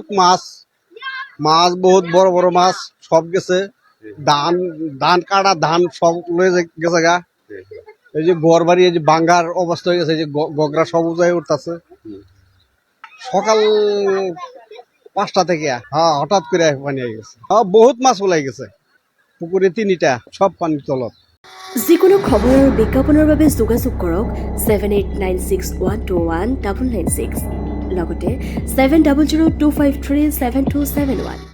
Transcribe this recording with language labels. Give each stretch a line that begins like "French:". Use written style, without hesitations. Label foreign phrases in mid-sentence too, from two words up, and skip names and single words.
Bangla: মাছ মাছ বহুত বড় বড় মাছ সব গেছে ধান ধান কাটা ধান সব লয়ে গেছে গা এই যে ঘর বাড়ি এই যে বাঙ্গার অবস্থা হয়ে গেছে এই যে গগরা সব উজায় উঠতেছে সকাল 5টা থেকে হ্যাঁ হঠাৎ করে পানি হয়ে গেছে বহুত মাছ ওলাই গেছে পুকুরে 3টা সব পানির তলত
Assamese: যিকোনো খবৰ আৰু বিজ্ঞাপনৰ বাবে যোগাযোগ কৰক 7896121996 লগতে 7002537271